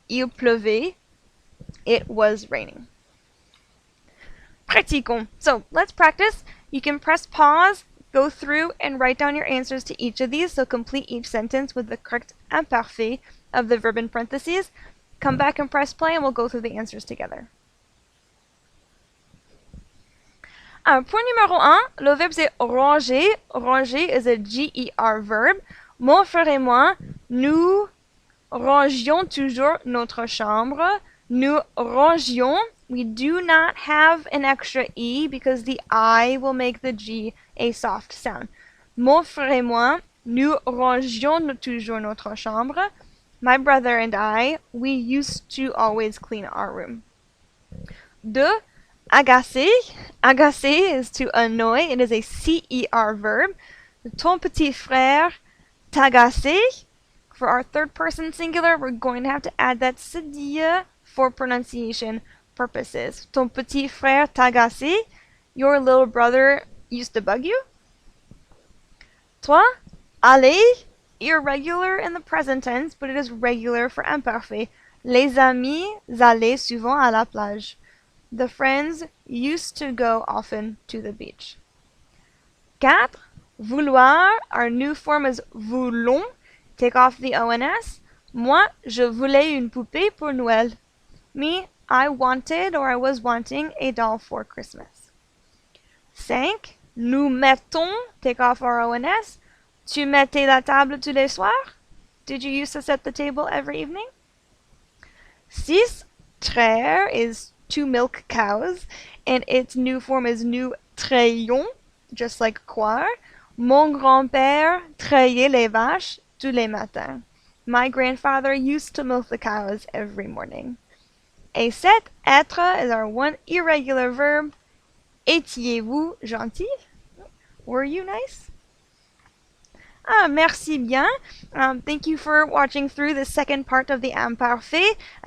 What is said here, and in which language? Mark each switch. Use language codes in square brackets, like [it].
[fr] Il pleuvait, [en] it was raining. [fr] Pratiquons. [en] So let's practice. You can press pause, go through, and write down your answers to each of these, so complete each sentence with the correct imparfait of the verb in parentheses. Come back and press play, and we'll go through the answers together. [fr] Point numéro 1, le verbe c'est ranger. [en] Ranger is a GER verb. [fr] Mon frère et moi, nous rangions toujours notre chambre. Nous rangions. [en] We do not have an extra E because the I will make the G a soft sound. [fr] Mon frère et moi, nous rangions toujours notre chambre. [en] My brother and I, we used to always clean our room. 2. Agacer. Agacer is to annoy. It is a CER verb. [fr] Ton petit frère t'agacer. [en] For our third person singular, we're going to have to add that cedille for pronunciation purposes. [fr] Ton petit frère t'agacer. [en] Your little brother used to bug you. 3. Aller. Irregular in the present tense, but it is regular for imparfait. [fr] Les amis allaient souvent à la plage. [en] The friends used to go often to the beach. 4. Vouloir. Our new form is voulons. Take off the ONS. [fr] Moi, je voulais une poupée pour Noël. [en] Me, I wanted or I was wanting a doll for Christmas. 5. [fr] Nous mettons. [en] Take off our ONS. [fr] Tu mettais la table tous les soirs? [en] Did you used to set the table every evening? 6. Traire is to milk cows, and its new form is [fr] nous trayons, [en] just like croire. [fr] Mon grand-père trayait les vaches tous les matins. [en] My grandfather used to milk the cows every morning. A 7. Être is our one irregular verb. [fr] Étiez-vous gentil? [en] Were you nice? [fr] Merci bien. [en] Thank you for watching through the second part of the Imparfait.